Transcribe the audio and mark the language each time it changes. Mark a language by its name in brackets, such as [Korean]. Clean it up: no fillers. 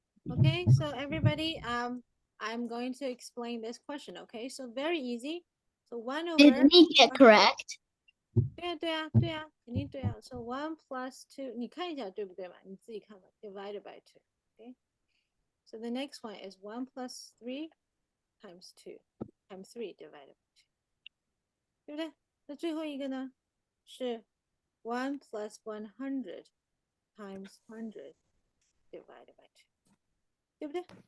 [English] Okay, so everybody, I'm going to explain this question. Okay, so very easy. So 1 Did over. me get correct? [Chinese] 对啊， [English] So 1 plus 2， [Chinese] 你看一下对不对嘛？你自己看吧。 [English] Divided by 2. [Chinese] Okay. [English] So the next one is 1 plus 3 times 2 times 3 divided by 2， [Chinese] 对不对？那最后一个呢是 [English] 1 plus 100 times 100 divided by 2， [Chinese] 对不对？